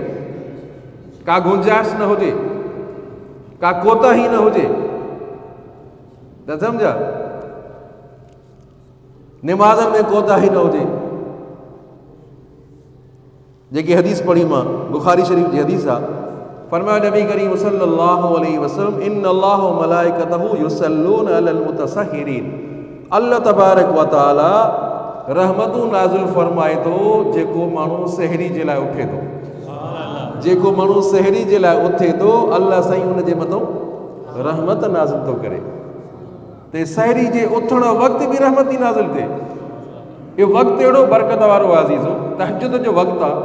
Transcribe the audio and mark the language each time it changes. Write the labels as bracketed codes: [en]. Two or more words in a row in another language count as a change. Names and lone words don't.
[sd] का गुंजाइश न हुजे, का कोताही न हुजे, न सम्झा? निमाज़नि में कोताही न हुजे। जेकी हदीस पढ़ी मां बुखारी शरीफ़ जी हदीस आहे, फरमायो नबी करीम [ar] صلى الله عليه وسلم إن الله وملائكته يصلون على المتسحرين. [sd] अल्लाह [ar] تبارك وتعالى [sd] रहमतूं नाज़िल फरमाए थो जेको माण्हू सहरी जे लाइ उथे थो। जेको माण्हू सहरी जे लाइ उथे थो, अल्लाह साईं उन जे मथां रहमत नाज़िल थो करे। ते सहरी जे उथण वक़्तु बि रहमत थी नाज़िल थिए। इहो वक़्तु अहिड़ो बरकत वारो आहे अज़ीज़ो, तहज्जुद जो वक़्तु आहे।